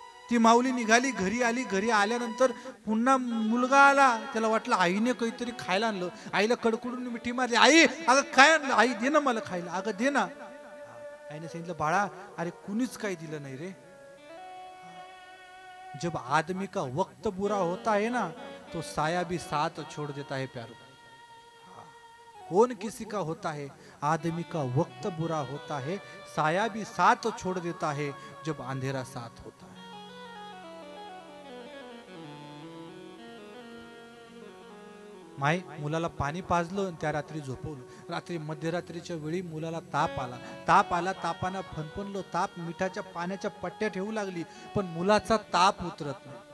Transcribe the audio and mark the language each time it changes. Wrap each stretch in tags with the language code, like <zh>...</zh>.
<mr>ती माऊली निघाली, घरी आली. घरी आल्यानंतर पुन्हा मुलगा आला. त्याला वाटलं आईने काहीतरी खायला आणलं. आईला कडकडून मिठी मारली. आई अगं काय आणलं? आई दे ना मला खायला. अगं दे ना. आईने सांगितलं बाळा अरे कुणीच काही दिलं नाही रे.</mr> <hi>जब आदमी का वक्त बुरा होता है ना, तो साया भी साथ छोड़ देता है प्यारो. कौन किसी का होता है, आदमी का वक्त बुरा होता है, साया भी साथ छोड़ देता है जब अंधेरा साथ होता है.</hi> <mr>माई मुलाला पाणी पाजलं, त्या रात्री झोपवलं. रात्री मध्यरात्रीच्या वेळी मुलाला ताप आला. तापानं फणफणलं. ताप मिठाच्या पाण्याच्या पट्ट्या ठेवू लागली, पण मुलाचा ताप उतरत ना.</mr>